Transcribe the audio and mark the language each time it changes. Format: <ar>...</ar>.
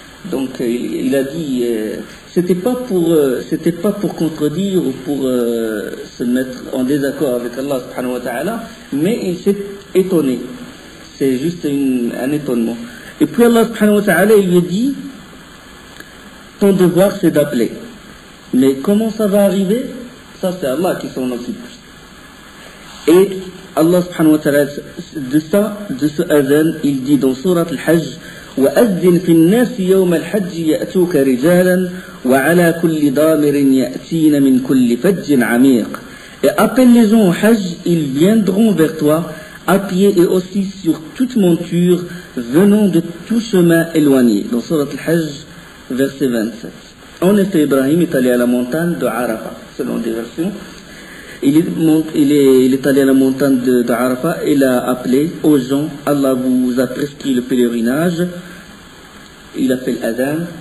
<fr>Donc il a dit, c'était pas pour contredire ou pour se mettre en désaccord avec Allah subhanahu wa ta'ala, mais il s'est étonné. C'est juste un étonnement. Et puis Allah subhanahu wa ta'ala, il lui dit, ton devoir c'est d'appeler. Mais comment ça va arriver? Ça c'est Allah qui s'en occupe. Et Allah subhanahu wa ta'ala, de ce azan, il dit dans Surat al-Hajj,</fr> <ar>وَأَذِّنْ فِي النَّاسِ يَوْمَ الْحَجِّ يَأْتُوكَ رِجَالًا وَعَلَى كُلِّ ضَامِرٍ يَأْتِينَ مِنْ كُلِّ فَجٍّ عَمِيقٍ.</ar> <fr>Et appelle les gens au Hajj, ils viendront vers toi, à pied et aussi sur toute monture, venant de tout chemin éloigné. Dans Surat al-Hajj, verset 27. En effet, Ibrahim est allé à la montagne de Arafat, selon des versions. Il est allé à la montagne de Arafat, il a appelé aux gens, Allah vous a prescrit le pèlerinage, il a fait l'adhan.</fr>